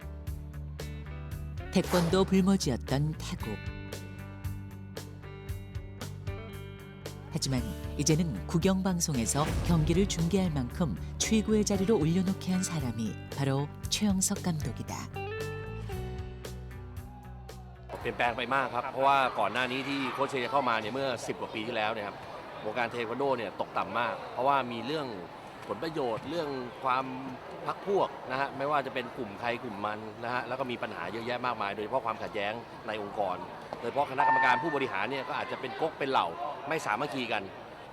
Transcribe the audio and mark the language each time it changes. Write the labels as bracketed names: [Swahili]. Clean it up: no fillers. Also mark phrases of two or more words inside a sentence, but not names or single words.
[Korean] 태권도 불모지였던 태국. 하지만 이제는 국영방송에서 경기를 중계할 만큼 최고의 자리로 올려놓게 한 사람이 바로 최영석 감독이다. [Thai] เปลี่ยนแปลงไปมากครับเพราะว่าก่อนหน้านี้ที่โค้ชเชย์เข้ามาเนี่ยเมื่อ10กว่าปีที่แล้วเนี่ยครับวงการเทควันโดเนี่ยตกต่ำมากเพราะว่ามีเรื่องผล ประโยชน์เรื่องความพรรคพวกนะฮะไม่ว่าจะเป็นกลุ่มใครกลุ่มมันนะฮะแล้วก็มีปัญหาเยอะแยะมากมายโดยเฉพาะความขัดแย้งในองค์กรโดยเฉพาะคณะกรรมการผู้บริหารเนี่ยก็อาจจะเป็นก๊กเป็นเหล่าไม่สามัคคีกัน